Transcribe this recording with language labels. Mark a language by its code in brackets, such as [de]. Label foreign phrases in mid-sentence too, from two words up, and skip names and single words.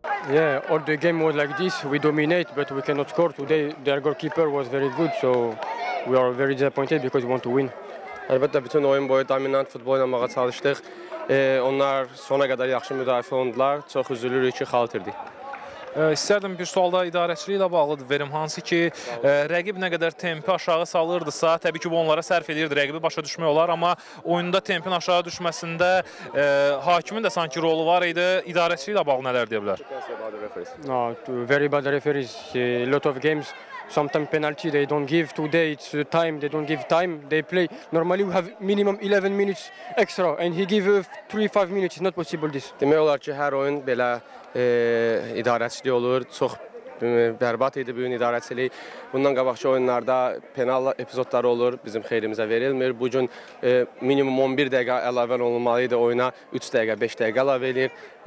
[en] Yeah, all the game was like this. We dominate, but we cannot score. Today, their goalkeeper was very good, so we are very disappointed because we want to win. [az] Əlbəttə bütün oyun boyu dominant futbol oynamağa çalışdıq. Onlar sona qədər yaxşı müdafiə oldular. Çox üzülürük ki, xal itirdik. İstərdim bir sual da idarəçiliyi ilə bağlıdır verim. Hansı ki, rəqib nə qədər tempi aşağı salırdısa, təbii ki, bu onlara sərf edirdi, rəqibi başa düşmək olar, amma oyunda tempin aşağı düşməsində hakimin də sanki rolu var idi. İdarəçiliyi ilə bağlı nələr deyə bilər? [en] No, very bad referees. A lot of games. Sometimes penalty they don't give. Today it's time. They don't give time. They play. Normally we have minimum 11 minutes extra, and he give 3-5 minutes. It's not possible this. [az] Demək olar ki, hər oyun belə idarəçilik olur. Çox bərbad idi bu gün idarəçilik. Bundan qabaqki oyunlarda penal epizodları olur, bizim xeyrimizə verilmir. Bu gün minimum 11 dəqiqə əlavə olunmalı idi oyuna, 3 dəqiqə, 5 dəqiqə əlavə eləyib.